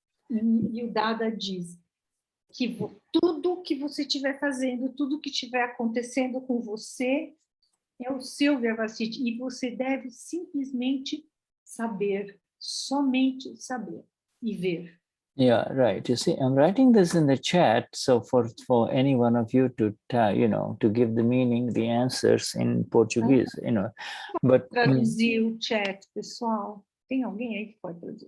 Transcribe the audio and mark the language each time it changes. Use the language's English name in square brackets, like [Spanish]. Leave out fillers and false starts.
[Portuguese] E o Dada diz que tudo que você estiver fazendo, tudo que estiver acontecendo com você é o seu Vyavasthit, e você deve simplesmente saber, somente saber e ver. [English] Yeah, right. You see, I'm writing this in the chat, so for any one of you to to give the meaning, the answers in Portuguese, But [Portuguese] traduzir o chat, pessoal. Tem alguém aí que pode traduzir?